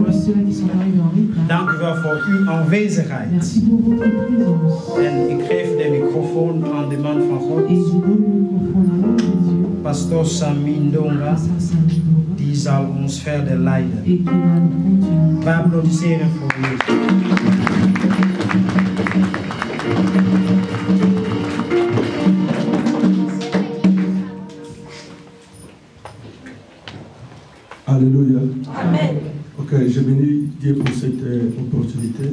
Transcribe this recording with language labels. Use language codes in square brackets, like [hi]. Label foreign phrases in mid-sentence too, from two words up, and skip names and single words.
[nl] Dank u wel voor uw aanwezigheid. En ik geef de microfoon aan de man van God, Pastor Samindonga, die zal ons verder leiden. Wij applaudisseren voor u. Alléluia. Amen. [fr] Ok, je bénis Dieu pour cette opportunité.